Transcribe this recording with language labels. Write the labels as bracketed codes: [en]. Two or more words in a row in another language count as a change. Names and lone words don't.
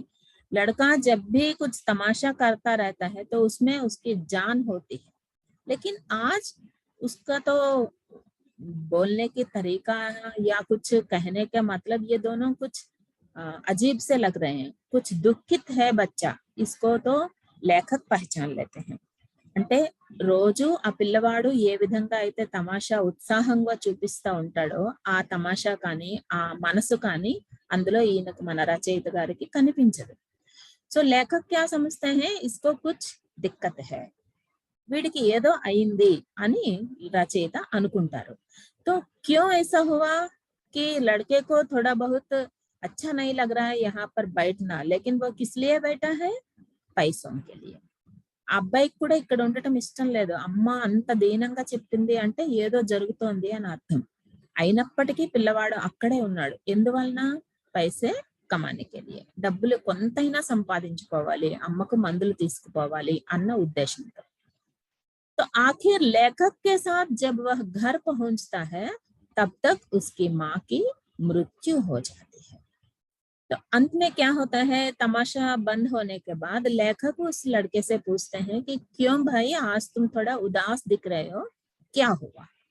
[hi] लड़का जब भी कुछ तमाशा करता रहता है तो उसमें उसकी जान होती है, लेकिन आज उसका तो बोलने की तरीका या कुछ कहने का मतलब ये दोनों कुछ अजीब से लग रहे हैं, कुछ दुखित है बच्चा, इसको तो लेखक पहचान लेते हैं। [te] అంటే రోజు ఆ పిల్లవాడు ఏ విధంగా అయితే తమాషా ఉత్సాహంగా చూపిస్తా ఉంటాడో ఆ తమాషా కానీ ఆ మనసు కానీ అందులో ఈయనకు మన రచయిత గారికి కనిపించదు। [hi] సో లేఖక్ क्या समझते हैं, इसको कुछ दिक्कत है, [te] వీడికి ఏదో అయింది అని రచయిత అనుకుంటారు। [hi] तो क्यों ऐसा हुआ कि लड़के को थोड़ा बहुत अच्छा नहीं लग रहा है यहाँ पर बैठना, लेकिन वो किस लिए बैठा है, पैसों के लिए। [te] ఆ అబ్బాయికి కూడా ఇక్కడ ఉండటం ఇష్టం లేదు, అమ్మ అంత దీనంగా చెప్పింది అంటే ఏదో జరుగుతోంది అని అర్థం। అయినప్పటికీ పిల్లవాడు అక్కడే ఉన్నాడు, ఎందువలన, [hi] पैसे कमाने के लिए, [te] డబ్బులు కొంతైనా సంపాదించుకోవాలి, అమ్మకు మందులు తీసుకుపోవాలి అన్న ఉద్దేశంతో। [hi] तो आखिर लेखक के साथ जब वह घर पहुंचता है तब तक उसकी माँ की मृत्यु हो जाती है। तो अंत में क्या होता है, तमाशा बंद होने के बाद लेखक उस लड़के से पूछते हैं कि क्यों भाई आज तुम थोड़ा उदास दिख रहे हो, क्या हुआ।